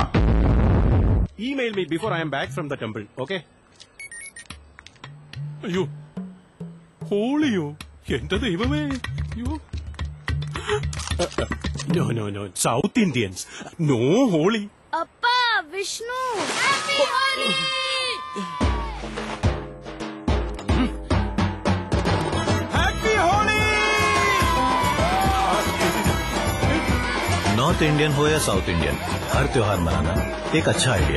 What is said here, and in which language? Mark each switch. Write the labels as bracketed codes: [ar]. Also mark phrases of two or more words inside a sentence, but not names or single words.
[en] Email me before I am back from the temple, okay? [ml] അയ്യോ ഹോളിയോ എന്റെ ദൈവമേ അയ്യോ [en] no no no South Indians no Holi अप्पा विष्णु Happy Holi. Happy Holi. North Indian [hi] हो या [en] South Indian, [hi] हर त्योहार मनाना एक अच्छा आइडिया।